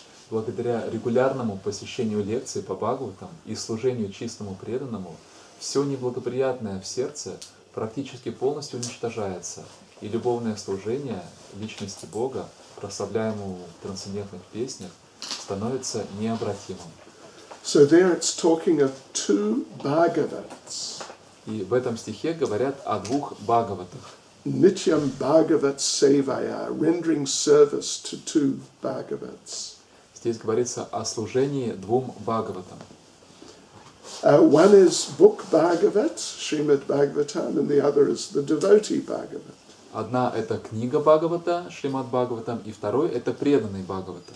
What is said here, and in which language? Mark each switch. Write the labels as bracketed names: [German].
[Russian] Благодаря регулярному посещению лекций по Бхагаватам и служению чистому преданному, все неблагоприятное в сердце практически полностью уничтожается, и любовное служение личности Бога, прославляемому в трансцендентных песнях, становится необратимым. [English] So there it's talking of two Bhagavats. [Russian] И в этом стихе говорят о двух Бхагаватах. [Sanskrit] Nityam Bhagavat Sevaya, [English] rendering service to two Bhagavats. [Russian] Здесь говорится о служении двум Бхагаватам. [English] One is book Bhagavat, Srimad Bhagavatam, and the other is the devotee Bhagavat. [Russian] Одна — это книга Бхагавата, Шримад Бхагаватам, и второй — это преданный Бхагавата.